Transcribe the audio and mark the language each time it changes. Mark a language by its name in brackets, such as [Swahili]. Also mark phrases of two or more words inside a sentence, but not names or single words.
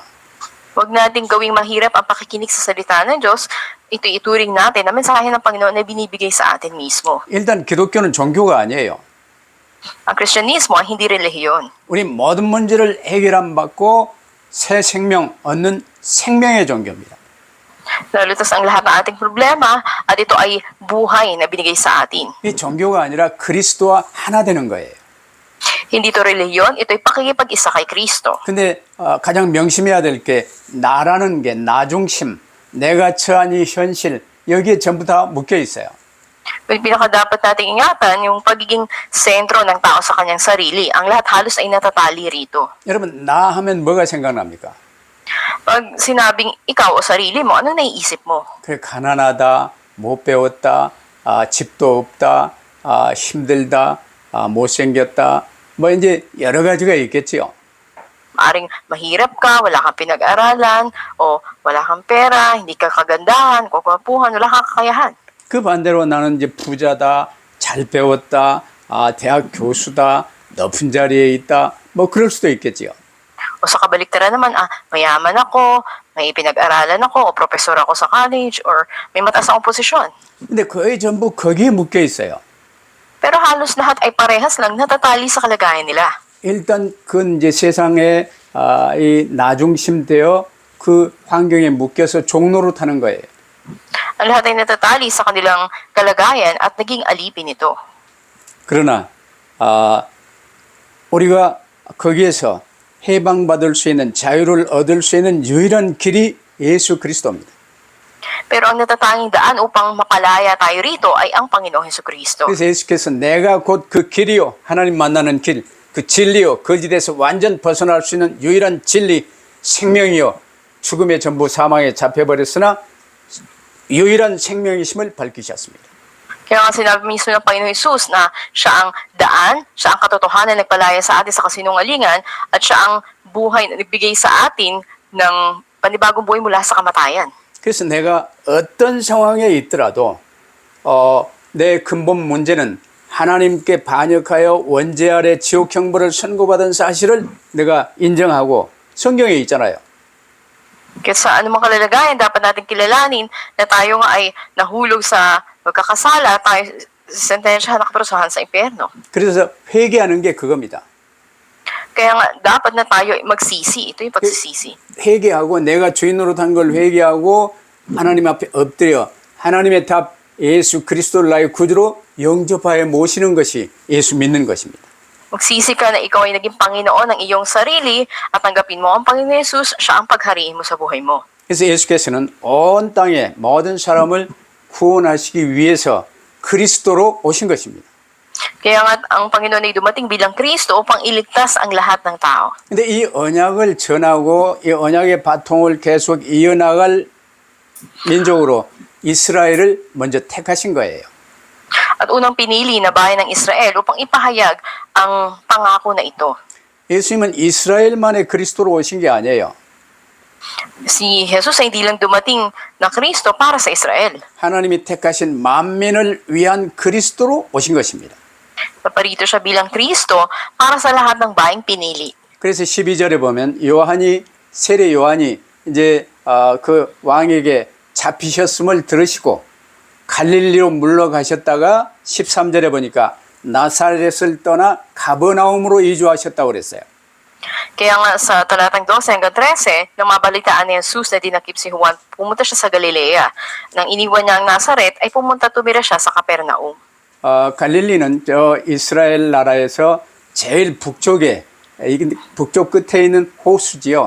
[Filipino] Huwag natin gawing mahirap ang pakikinig sa salita ng Diyos. Ito ituring natin na mensahe ng Panginoon na binibigay sa atin mismo. [Korean] 일단 기독교는 종교가 아니에요. [Filipino] Ang Kristyanismo ay hindi relihiyon. [Korean] 우리 모든 문제를 해결함 받고 새 생명 얻는 생명의 종교입니다. [Filipino] Nalutas ang lahat ng ating problema at ito ay buhay na binigay sa atin. [Korean] 이 종교가 아니라 그리스도와 하나 되는 거예요. [Filipino] Hindi ito relihiyon, ito ay pakikipag-isa kay Kristo. [Korean] 근데 가장 명심해야 될 게 나라는 게 나중심, 내가 처한 이 현실 여기에 전부 다 묶여 있어요. [Filipino] Yung pinakadapat nating ingatan, yung pagiging sentro ng tao sa kanyang sarili. Ang lahat halos ay natatali rito. [Korean] 여러분 나 하면 뭐가 생각납니까? [Filipino] Pag sinabing ikaw o sarili mo, anong naiisip mo? [Korean] 그래 가난하다, 못 배웠다, 집도 없다, 힘들다, 못생겼다, 뭐 이제 여러 가지가 있겠지요. [Filipino] Maaring mahirap ka, wala kang pinag-aralan, o wala kang pera, hindi ka kagandahan, kagwapuhan, wala kang kakayahan. [Korean] 그 반대로 나는 이제 부자다, 잘 배웠다, 대학 교수다, 높은 자리에 있다, 뭐 그럴 수도 있겠지요. [Filipino] O sa kabaliktaran naman, mayaman ako, may pinag-aralan ako, o professor ako sa college, or may mataas akong posisyon. [Korean] 근데 거의 전부 거기에 묶여 있어요. [Filipino] Pero halos lahat ay parehas lang natatali sa kalagayan nila. [Korean] 일단 그건 이제 세상에 이 나중심되어 그 환경에 묶여서 종로로 타는 거예요. [Filipino] Ang lahat ay natatali sa kanilang kalagayan at naging alipin ito. [Korean] 그러나 우리가 거기에서 해방받을 수 있는 자유를 얻을 수 있는 유일한 길이 예수 그리스도입니다. [Filipino] Pero ang natatanging daan upang makalaya tayo rito ay ang Panginoong Hesukristo. [Korean] 그래서 예수께서 내가 곧 그 길이요 하나님 만나는 길, 그 진리요 거짓에서 완전 벗어날 수 있는 유일한 진리, 생명이요 죽음의 전부 사망에 잡혀버렸으나 유일한 생명이심을 밝히셨습니다. [Filipino] Kaya nga sinabi mismo ng Panginoong Hesus na siya ang daan, siya ang katotohanan na nagpalaya sa atin sa kasinungalingan, at siya ang buhay na nagbigay sa atin ng panibagong buhay mula sa kamatayan. [Korean] 그래서 내가 어떤 상황에 있더라도 내 근본 문제는 하나님께 반역하여 원죄 아래 지옥 형벌을 선고받은 사실을 내가 인정하고 성경에 있잖아요. [Filipino] Kaya sa anumang kalalagayan, dapat natin kilalanin na tayo nga ay nahulog sa pagkakasala, tayo sentensyahan, nakaparusahan sa impyerno. [Korean] 그래서 회개하는 게 그겁니다. [Filipino] Kaya nga, dapat na tayo ay magsisi. Ito yung pagsisisi. [Korean] 회개하고 내가 주인으로 단 걸 회개하고 하나님 앞에 엎드려 하나님의 답 예수 그리스도를 나의 구주로 영접하여 모시는 것이 예수 믿는 것입니다. [Filipino] Magsisi ka na ikaw ay naging Panginoon ng iyong sarili at tanggapin mo ang Panginoon Hesus, siya ang paghariin mo sa buhay mo. [Korean] 그래서 예수께서는 온 땅의 모든 사람을 구원하시기 위해서 그리스도로 오신 것입니다. [Filipino] Kaya nga ang Panginoon ay dumating bilang Kristo upang iligtas ang lahat ng tao. [Korean] 근데 이 언약을 전하고 이 언약의 바통을 계속 이어나갈 민족으로 이스라엘을 먼저 택하신 거예요. [Filipino] At unang pinili na bayan ng Israel upang ipahayag ang pangako na ito. [Korean] 예수님은 이스라엘만의 그리스도로 오신 게 아니에요. [Filipino] Si Jesus ay hindi lang dumating na Kristo para sa Israel. [Korean] 하나님이 택하신 만민을 위한 그리스도로 오신 것입니다. [Filipino] Naparito siya bilang Kristo para sa lahat ng bayang pinili. [Korean] 그래서 12절에 보면 세례 요한이 이제 그 왕에게 잡히셨음을 들으시고 갈릴리로 물러가셨다가 13절에 보니까 나사렛을 떠나 가버나움으로 이주하셨다고 그랬어요. [Filipino] Kaya nga sa talatang 12 hanggang 13, nang mabalitaan ni Jesus na dinakip si Juan, pumunta siya sa Galilea. Nang iniwan niya ang Nazaret, ay pumunta tumira siya sa Capernaum. [Korean] 갈릴리는 저 이스라엘 나라에서 제일 북쪽에 북쪽 끝에 있는 호수지요.